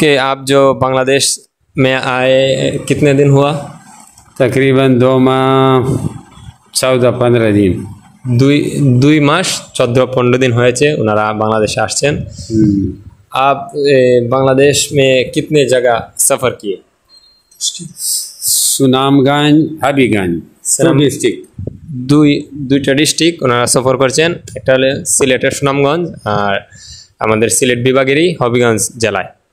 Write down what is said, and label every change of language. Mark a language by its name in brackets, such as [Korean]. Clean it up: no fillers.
[Hindi] आप जो बांग्लादेश में आए कितने दिन हुआ? तकरीबन 2 माह 14-15 दिन। [Bangla] দুই মাস 14-15 दिन হয়েছে ওনারা বাংলাদেশে আসছেন। [Hindi] आप बांग्लादेश में कितने जगह सफ़र किए? सुनामगंज, हबीगंज डिस्ट्रिक्ट, [Bangla] দুইটা ডিস্ট্রিক্ট ওনারা সফর করছেন। একটা হলো সিলেটের সুনামগঞ্জ আর আমাদের সিলেট বিভাগেরই হবিগঞ্জ জেলায়।